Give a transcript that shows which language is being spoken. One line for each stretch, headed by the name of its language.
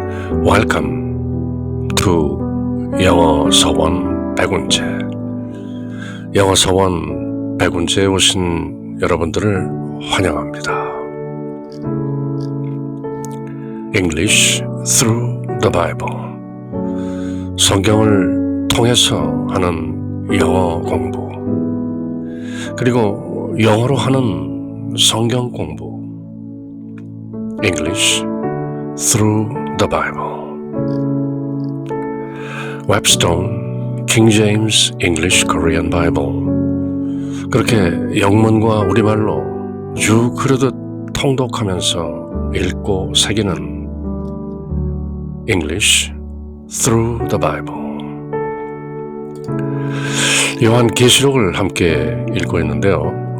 English: Welcome to 영어 서원 백운재.
Korean: 영어 서원 백운재에 오신 여러분들을 환영합니다.
English: English through the Bible.
Korean: 성경을 통해서 하는 영어 공부, 그리고 영어로 하는 성경 공부.
English: English through the Bible. 웹스톤 King James English Korean Bible.
Korean: 그렇게 영문과 우리말로 쭉 흐르듯 통독하면서 읽고 새기는
English: English through the Bible.
Korean: 요한계시록을 함께 읽고 있는데요.